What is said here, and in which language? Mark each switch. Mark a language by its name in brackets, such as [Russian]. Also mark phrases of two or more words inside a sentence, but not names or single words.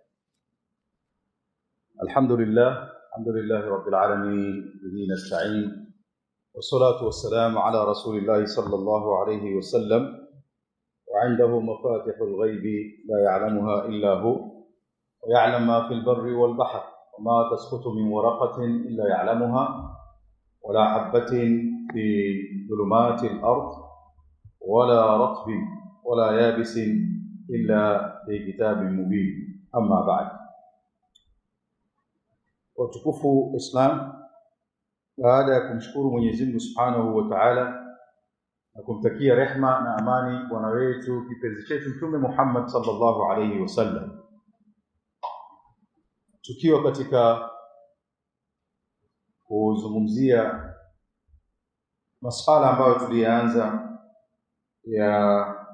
[Arabic] الحمد لله رب العالمين، به نستعين، والصلاة والسلام على رسول الله صلى الله عليه وسلم، وعنده مفاتح الغيب لا يعلمها إلا هو، ويعلم ما في البر والبحر، وما تسقط من ورقة إلا يعلمها، ولا حبة في ظلمات الأرض، ولا رطب ولا يابس إلا في كتاب مبين. أما بعد. [Swahili] Watukufu Islam, baada ya kumshukuru Mwenyezi Mungu [Arabic] سبحانه وتعالى [Swahili] na kumtakia rehma na amani bwana wetu kipenzi chetu Mtume Muhammad [Arabic] صلى الله عليه وسلم, [Swahili] tukiwa katika kuzungumzia masuala ambayo tulianza ya